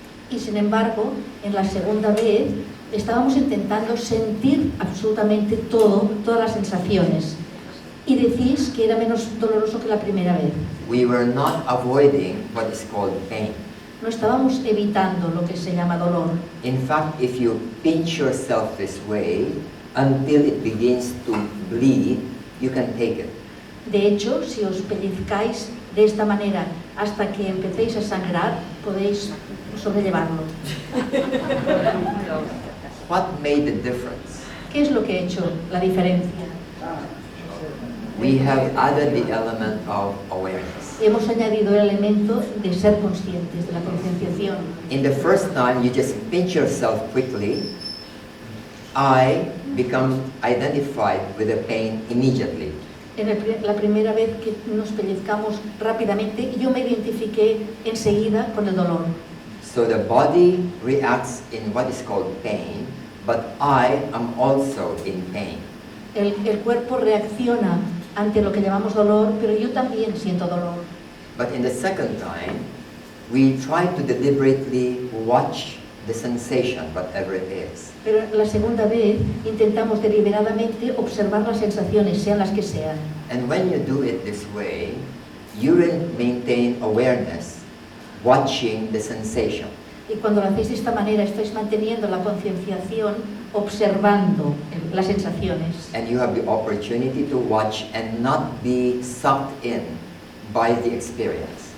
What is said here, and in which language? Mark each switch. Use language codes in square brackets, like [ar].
[es] Y sin embargo, en la segunda vez estábamos intentando sentir absolutamente todas las sensaciones. Y decís que era menos doloroso que la primera vez. [en] We were not avoiding what is called pain. [es] No estábamos evitando lo que se llama dolor. [en] In fact, if you pinch yourself this way until it begins to bleed, you can take it. [es] De hecho, si os pellizcáis de esta manera hasta que empecéis a sangrar, podéis sobrellevarlo. [en] What made the difference? [es] ¿Qué es lo que ha hecho la diferencia? [en] We have added the element of awareness. [es] Hemos añadido el elemento de ser conscientes, de la concienciación. [en] In the first time, you just pinch yourself quickly. I become identified with the pain immediately. [es] La primera vez que nos pellizcamos rápidamente, yo me identifiqué enseguida con el dolor. [en] So the body reacts in what is called pain, but I am also in pain. [es] El cuerpo reacciona ante lo que llamamos dolor, pero yo también siento dolor. [en] But in the second time, we try to deliberately watch the sensation, whatever it is. [es] Pero la segunda vez intentamos deliberadamente observar las sensaciones, sean las que sean. [en] And when you do it this way, you maintain awareness, watching the sensation. [es] Y cuando lo hacéis de esta manera, estáis manteniendo la concienciación, observando las sensaciones. [en] And you have the opportunity to watch and not be sucked in by the experience.